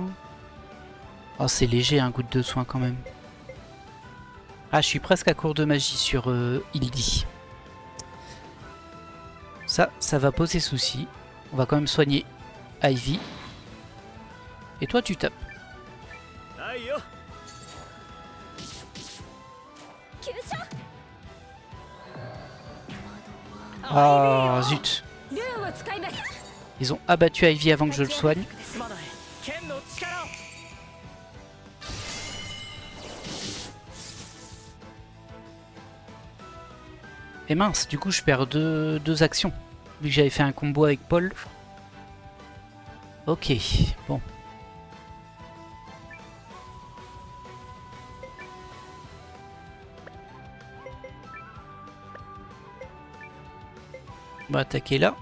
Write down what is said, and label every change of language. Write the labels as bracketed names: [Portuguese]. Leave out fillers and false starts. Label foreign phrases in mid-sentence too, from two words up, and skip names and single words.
[French] Oh, c'est léger un goutte de soin quand même. Ah, je suis presque à court de magie sur Hildy. Ça va poser souci. On va quand même soigner Ivy. Et toi, tu tapes. [Japanese] はいよ急所 [French] Ah, zut. [Japanese] ルーンを使います。 [French] Ils ont abattu Ivy avant que je le soigne. [Japanese] すまない剣の力を [French] Et mince, du coup, je perds deux actions. Vu que j'avais fait un combo avec Paul. Ok, bon. On va attaquer là.